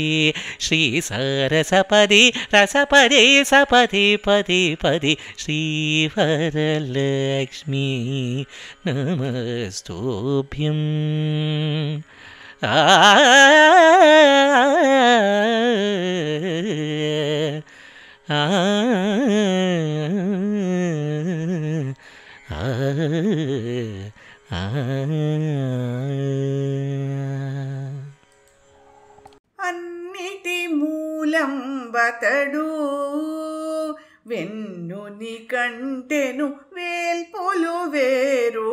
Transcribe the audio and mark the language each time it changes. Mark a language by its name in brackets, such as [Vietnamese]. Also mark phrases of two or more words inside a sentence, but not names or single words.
[Sanskrit] श्रीसारसपदे रसपदे सपदे पदे पदे श्रीवरलक्ष्मी नमस्तुभ्यं आ ఆ. [Telugu] అన్నిటి మూలం బతడు వెన్నుని కంటెను వేల్పులు వేరు.